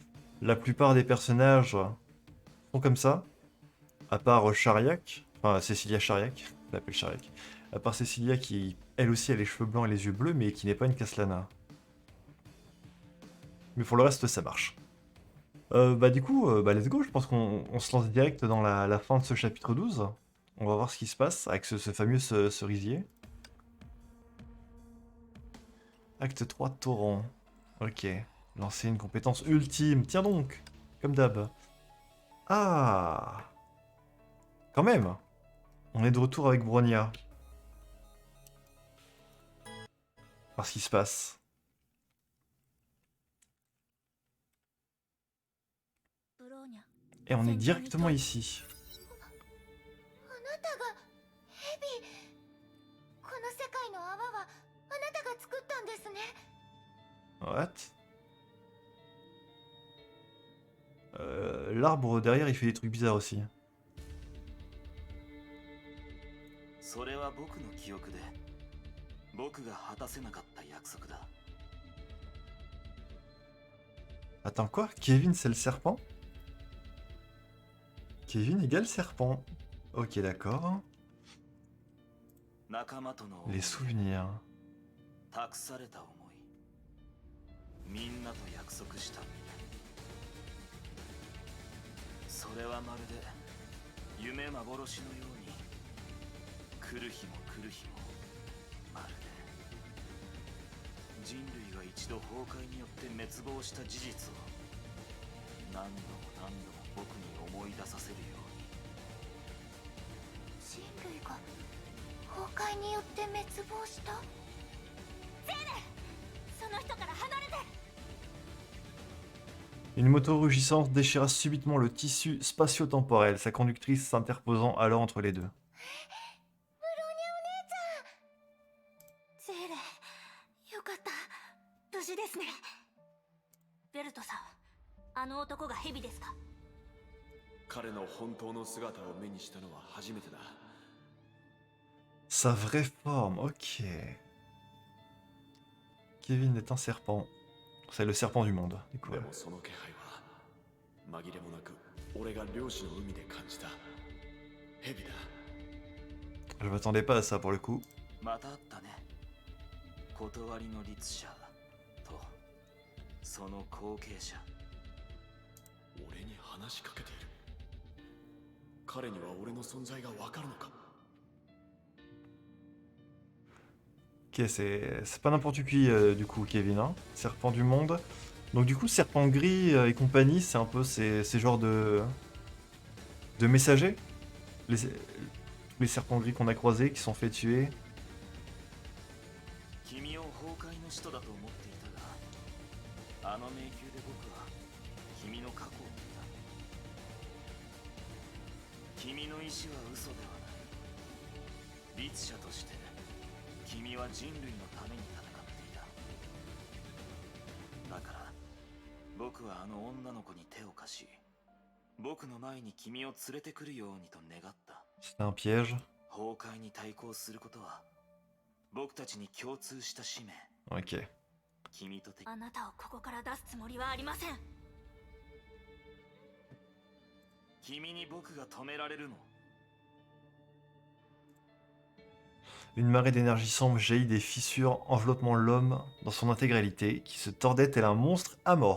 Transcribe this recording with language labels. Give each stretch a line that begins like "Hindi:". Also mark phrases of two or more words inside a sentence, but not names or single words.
French: La plupart des personnages sont comme ça. À part Chariac. Enfin, Cecilia Chariac. Je l'appelle Chariac. À part Cecilia qui, elle aussi, a les cheveux blancs et les yeux bleus, mais qui n'est pas une Caslana. Mais pour le reste, ça marche. Bah du coup,
English: let's go,
French: je pense qu'on se lance direct dans la fin de ce chapitre 12. On va voir ce qui se passe avec ce fameux cerisier. Acte 3, torrent. Ok. Lancer une compétence ultime. Tiens donc, comme d'hab. Ah, quand même. On est de retour avec Bronia. Voir ce qui se passe.
Japanese: ブローニャ
French: Et on est
Japanese: 先頭に
French: directement
Japanese: 問い
French: ici.
Japanese: あなたがヘビこの世界の泡はあなたが作ったんですね
French: What? L'arbre derrière, il fait des trucs bizarres aussi.
Japanese: それは僕の記憶で僕が果たせなかった約束だ。
French: Attends, quoi? Kevin, c'est le serpent? Kevin égale serpent. Ok, d'accord.
Japanese: 仲間との思い
French: Les
Japanese: で
French: souvenirs.
Japanese: 託された思い、みんなと約束した。それはまるで夢幻のように来る日も来る日もまるで人類が一度崩壊によって滅亡した事実を何度も何度も僕に思い出させるように。人類が崩壊によって滅亡したゼーレその人から離れて
French: Une moto rugissante déchira subitement le tissu spatio-temporel, sa conductrice s'interposant alors entre les deux.
Japanese: ブローニャお姉ちゃんゼーレよかった無事ですねベルトさんあの男がヘビですか彼の本当の姿を目にしたのは初めてだ。
French: Sa vraie forme, ok. Kevin est un serpent. C'est le serpent du monde, du coup.
Japanese: でもその気配は紛れもなく俺が漁師の海で感じた蛇だ。
French: Je m'attendais pas à ça pour le coup.
Japanese: また会ったね。断りの律者とその後継者。俺に話しかけている。彼には俺の存在がわかるのか。
French: Ok, c'est pas n'importe qui du coup, Kevin, hein. Serpent du monde. Donc du coup, serpent gris et compagnie, c'est un peu ces genres de messagers. Les serpents gris qu'on a croisés, qui sont fait tuer.
Japanese: 君を崩壊の使徒だと思っていたが、あの迷宮で僕は君の過去を見た。君の意志は嘘ではない。律者として君は人類のために戦っていた。だから僕はあの女の子に手を貸し、僕の前に君を連れてくるようにと願った。
French: C'était un piège.
Japanese: 崩壊に対抗することは僕たちに共通した使命。
French: Ok.
Japanese: 君とてあなたをここから出すつもりはありません。君に僕が止められるの？
French: Une marée d'énergie sombre jaillit des fissures enveloppant l'homme dans son intégralité, qui se tordait tel un monstre amorphe.